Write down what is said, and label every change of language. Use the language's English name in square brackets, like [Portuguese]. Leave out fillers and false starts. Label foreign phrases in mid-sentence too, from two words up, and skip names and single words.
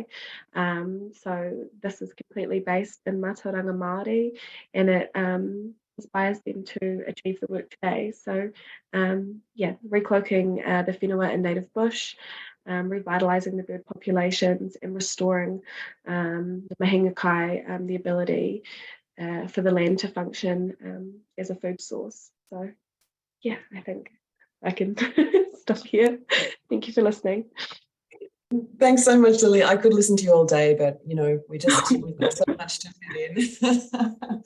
[English] So this is completely based in [Māori] mātauranga Māori, [English] and it inspires them to achieve the work today. So recloaking the whenua and native bush, revitalising the bird populations, and restoring the [Māori] mahinga kai, [English] the ability for the land to function as a food source. So yeah, I think I can stop here. Thank you for listening. Thanks so much, Lily. I could listen to you all day, but we've got so much to fit in.